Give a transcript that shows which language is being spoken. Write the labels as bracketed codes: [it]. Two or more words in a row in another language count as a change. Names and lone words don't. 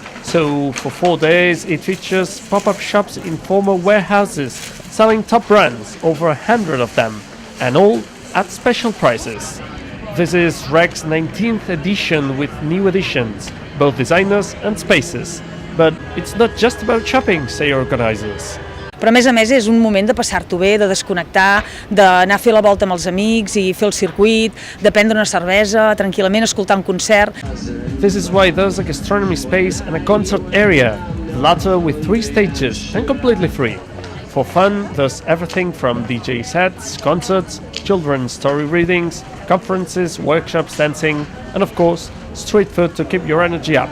[en] So, for 4 days, it features pop-up shops in former warehouses, selling top brands, over 100 of them, and all at special prices. This is REC's 19th edition with new additions, both designers and spaces. But it's not just about shopping, say organizers. [ca] Però a més és un moment de passar-t'ho bé, de desconnectar, d'anar a fer la volta amb els amics i fer el circuit, de prendre una cervesa, tranquil·lament, escoltar un concert. [en] This is why there's a gastronomy space and a concert area, the latter with 3 stages and completely free. For fun, there's everything from DJ sets, concerts, children's story readings, conferences, workshops, dancing, and of course, street food to keep your energy up.